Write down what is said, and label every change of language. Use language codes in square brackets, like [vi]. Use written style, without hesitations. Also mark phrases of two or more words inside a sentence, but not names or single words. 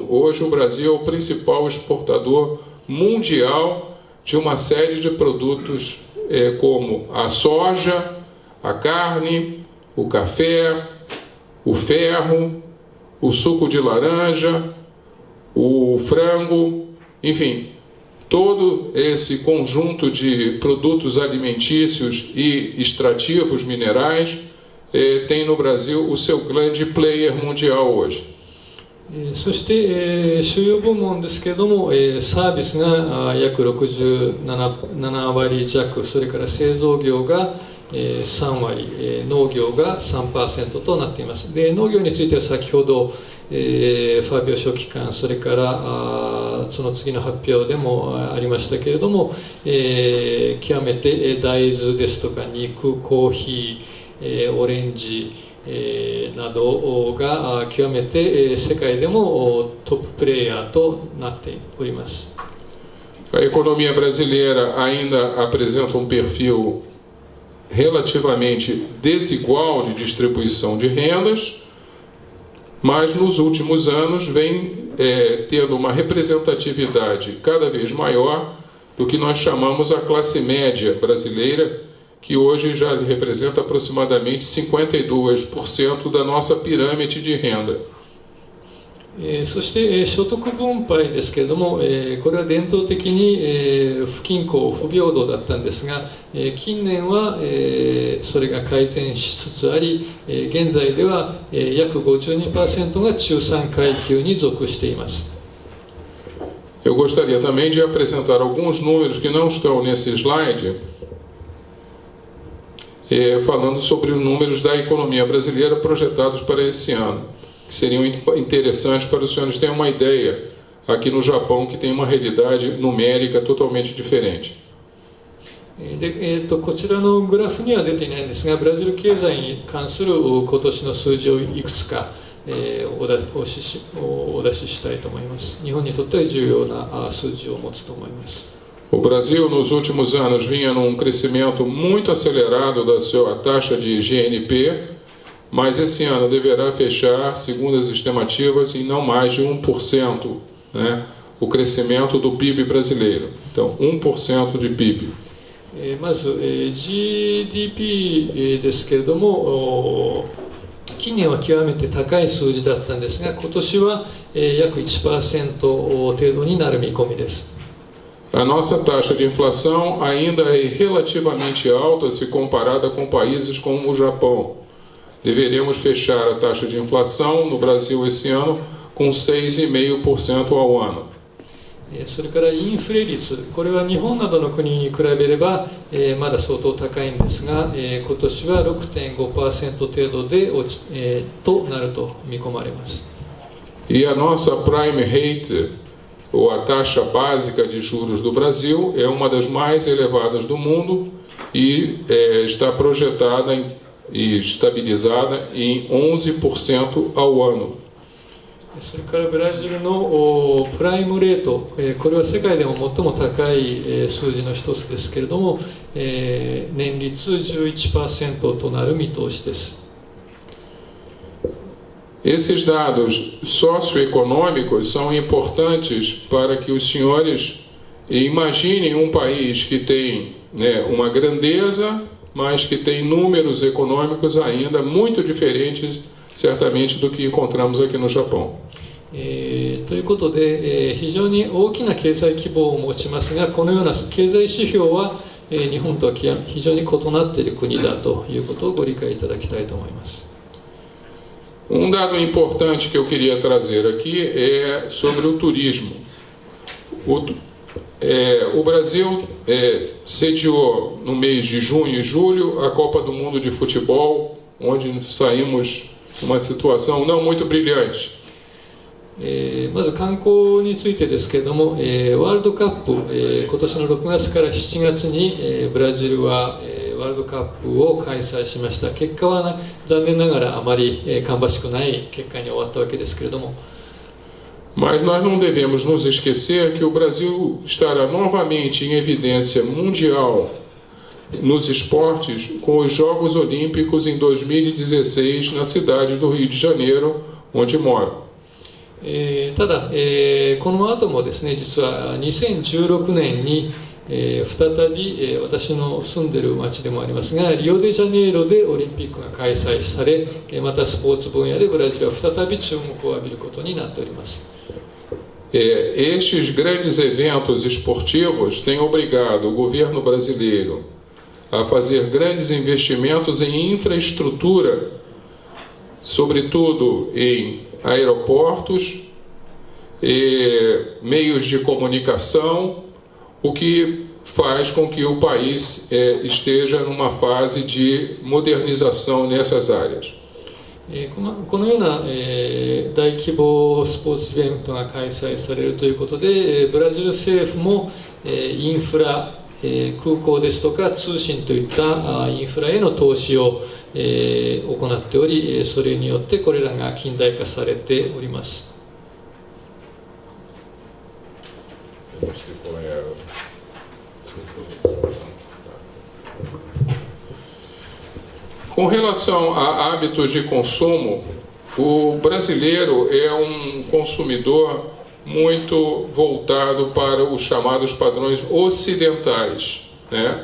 [pt] Hoje o Brasil é o principal exportador mundial de uma série de produtos como a soja, a carne, o café, o ferro, o suco de laranja, o frango, enfim, todo esse conjunto de produtos alimentícios e extrativos minerais tem no Brasil o seu grande player mundial hoje. [ja] そして、主要部門ですけれども、サービスが約67割弱、それから製造業が3割、農業が 3% となっています。で、農業については先ほど、ファービオ書記官、それからその次の発表でもありましたけれども、極めて大豆ですとか肉、コーヒー、オレンジ、などが極めて世界でもトッププレイヤーとなっております。 [pt] A economia brasileira ainda apresenta perfil relativamente desigual de distribuição de rendas, mas nos últimos anos vem tendo uma representatividade cada vez maior do que nós chamamos a classe média brasileira, que hoje já representa aproximadamente 52% da nossa pirâmide de renda. [ja] そして所得分配ですけれども、これは伝統的に不均衡、不平等だったんですが、近年はそれが改善しつつあり、現在では約 52% が中産階級に属しています。 [pt] Eu gostaria também de apresentar alguns números que não estão nesse slide, falando sobre os números da economia brasileira projetados para esse ano, que seriam interessantes para os senhores terem uma ideia aqui no Japão, que tem uma realidade numérica totalmente diferente. [ja] こちらのグラフには出ていないんですが、ブラジル経済に関する今年の数字をいくつかお出ししたいと思います。日本にとっては重要な数字を持つと思います。 [pt] O Brasil, nos últimos anos, vinha num crescimento muito acelerado da sua taxa de GNP, mas esse ano deverá fechar, segundo as estimativas, em não mais de 1%, né, o crescimento do PIB brasileiro. Então, 1% de PIB. [ja] まず GDP ですけれども、近年は極めて高い数字だったんですが、今年は約 1% 程度になる見込みです。 [pt] A nossa taxa de inflação ainda é relativamente alta se comparada com países como o Japão. Deveremos fechar a taxa de inflação no Brasil esse ano com 6,5% ao ano. [ja] それからインフレ率、これは日本などの国に比べればまだ相当高いんですが、今年は 6.5% 程度でとなると見込まれます。 [pt] E a nossa [en] prime rate, [pt] ou a taxa básica de juros do Brasil, é uma das mais elevadas do mundo e está projetada e estabilizada em 11% ao ano. [ja] それからブラジルのプライムレート、これは世界でも最も高い数字の一つですけれども、年率 11% となる見通しです。 [pt] Esses dados socioeconômicos são importantes para que os senhores imaginem um país que tem, né, uma grandeza, mas que tem números econômicos ainda muito diferentes, certamente, do que encontramos aqui no Japão. [ja] ということで、非常に大きな経済規模を持ちますが、このような経済指標は日本とは非常に異なっている国だということをご理解いただきたいと思います。 [pt] Dado importante que eu queria trazer aqui é sobre o turismo. O Brasil sediou no mês de junho e julho a Copa do Mundo de Futebol, onde saímos numa situação não muito brilhante. [ja] まず観光についてですけれども、ワールドカップ、今年の6月から7月に、ブラジルは、ワールドカップを開催しました。結果は残念ながらあまり芳しくない結果に終わったわけですけれども。 [pt] Mas nós não devemos nos esquecer que o Brasil estará novamente em evidência mundial nos esportes com os Jogos Olímpicos em 2016 na cidade do Rio de Janeiro, onde moro. [ja] ただ、この後もですね、実は2016年に、再び、私の住んでいる町でもありますが、リオデジャネイロでオリンピックが開催され、またスポーツ分野でブラジルは再び注目を浴びることになっております。 [pt] Estes grandes eventos esportivos têm obrigado o governo brasileiro a fazer grandes investimentos em infraestrutura, sobretudo em aeroportos, meios de comunicação, o que faz com que o país esteja numa fase de modernização nessas áreas. [ja] このような大規模スポーツイベントが開催されるということで、ブラジル政府もインフラ、空港ですとか通信といったインフラへの投資を行っており、それによってこれらが近代化されております。 [pt] Com relação a hábitos de consumo, o brasileiro é um consumidor muito voltado para os chamados padrões ocidentais, né?